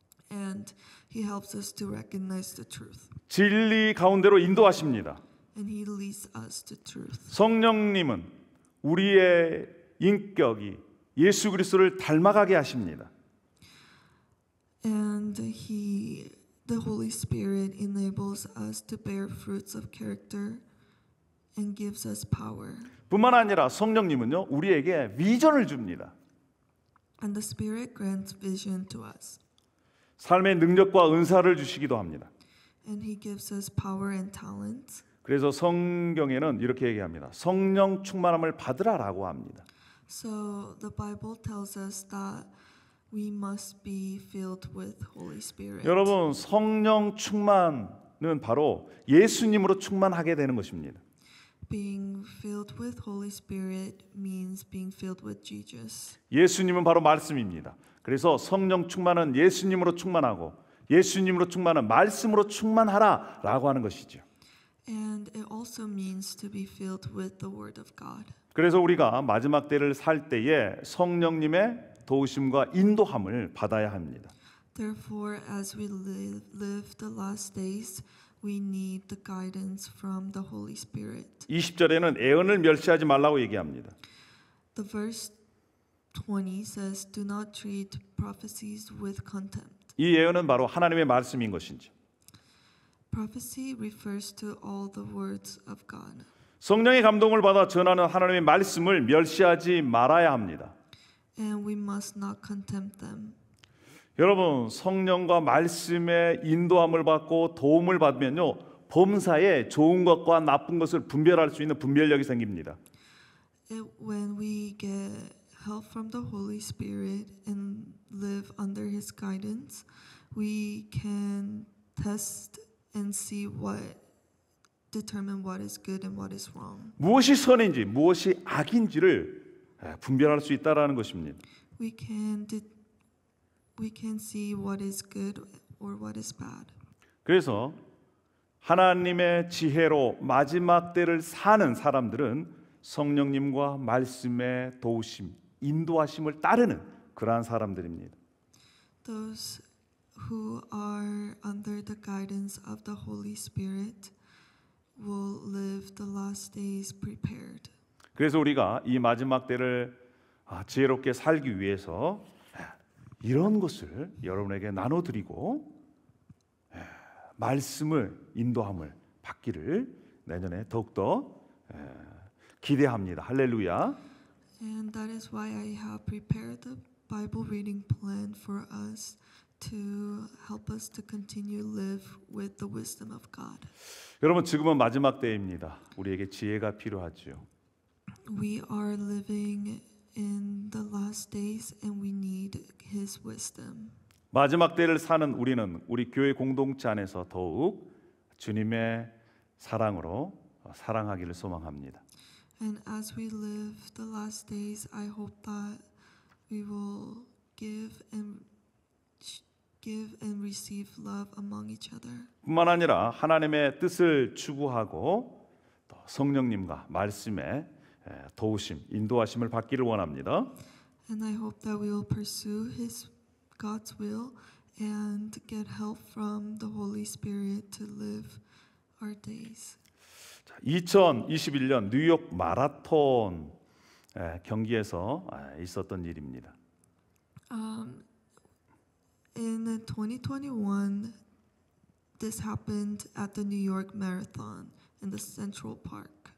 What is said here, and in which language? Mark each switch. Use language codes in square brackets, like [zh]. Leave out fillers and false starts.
[en] and He helps us to recognize the truth, [ko] 진리 가운데로 인도하십니다. [en] and He leads us to truth. [ko] 성령님은 우리의 인격이 예수 그리스도를 닮아가게 하십니다. [en] And the Holy Spirit enables us to bear fruits of character and gives us power. [ko] 뿐만 아니라 성령님은요, 우리에게 비전을 줍니다. [en] And the Spirit grants vision to us, [ko] 삶의 능력과 은사를 주시기도 합니다. [en] and He gives us power and talents. [ko] 그래서 성경에는 이렇게 얘기합니다. 성령 충만함을 받으라라고 합니다. [en] So the Bible tells us that we must be filled with Holy Spirit. [ko] 여러분, 성령 충만은 바로 예수님으로 충만하게 되는 것입니다. [en] Being filled with Holy Spirit means being filled with Jesus. [ko] 예수님은 바로 말씀입니다. 그래서 성령 충만은 예수님으로 충만하고 예수님으로 충만은 말씀으로 충만하라라고 하는 것이죠. [en] And it also means to be filled with the Word of God. [ko] 그래서 우리가 마지막 때를 살 때에 성령님의 도우심과 인도함을 받아야 합니다. [en] Therefore, as we live the last days, we need the guidance from the Holy Spirit. [ko] 20절에는 애언을 멸시하지 말라고 얘기합니다. [en] The verse 20 says, "Do not treat prophecies with contempt." [ko] 이 예언은 바로 하나님의 말씀인 것이죠. [en] Prophecy refers to all the words of God. [ko] 성령의 감동을 받아 전하는 하나님의 말씀을 멸시하지 말아야 합니다. [en] And we must not contempt them. [ko] 여러분, 성령과 말씀의 인도함을 받고 도움을 받으면요, 범사에 좋은 것과 나쁜 것을 분별할 수 있는 분별력이 생깁니다. [en] When we get help from the Holy Spirit and live under His guidance, we can test and determine what is good and what is wrong. [ko] 무엇이 선인지 무엇이 악인지를 분별할 수 있다라는 것입니다. [en] We can see what is good or what is bad. [ko] 그래서 하나님의 지혜로 마지막 때를 사는 사람들은 성령님과 말씀의 도우심, 인도하심을 따르는 그러한 사람들입니다. [en] Those who are under the guidance of the Holy Spirit will live the last days prepared. [ko] 그래서 우리가 이 마지막 때를 지혜롭게 살기 위해서 이런 것을 여러분에게 나눠드리고 말씀을 인도함을 받기를 내년에 더욱더 기대합니다. 할렐루야. [en] And that is why I have prepared the Bible reading plan for us to help us to continue live with the wisdom of God. [ko] 여러분 지금은 마지막 때입니다. 우리에게 지혜가 필요하죠. [en] We are living in the last days and we need His wisdom. [ko] 마지막 때를 사는 우리는 우리 교회 공동체 안에서 더욱 주님의 사랑으로 사랑하기를 소망합니다. [en] And as we live the last days, I hope that we will give and receive love among each other. [ko] 뿐만 아니라 하나님의 뜻을 추구하고 또 성령님과 말씀의 도우심, 인도하심을 받기를 원합니다. [en] And I hope that we will pursue God's will and get help from the Holy Spirit to live our days. [ko] 2021년 뉴욕 마라톤 경기에서 있었던 일입니다. [en] In 2021, this happened at the New York Marathon in the Central Park.